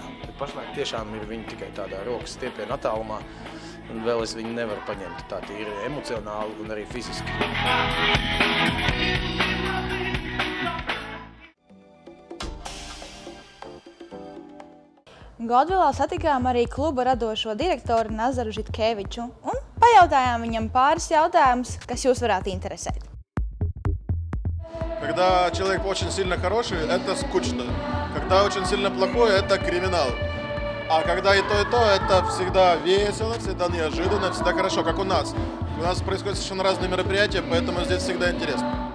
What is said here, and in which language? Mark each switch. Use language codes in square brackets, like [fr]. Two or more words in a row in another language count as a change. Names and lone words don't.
[lv] Pašlaik tiešām ir viņi tikai tādā rokas stiepiena attālumā, un vēl es viņu nevaru paņemt tā tīri emocionāli un arī fiziski. Godvilā satikām arī kluba radošo direktoru Nazaru Žitkeviču un pajautājām viņam pāris jautājumus, kas jūs varētu интересēt. [ru] Когда человек очень сильно хороший, это скучно. Когда очень сильно плохой, это криминал. А когда и то, это всегда весело, всегда неожиданно, всегда хорошо, как у нас. У нас происходят совершенно разные мероприятия, поэтому здесь всегда интересно.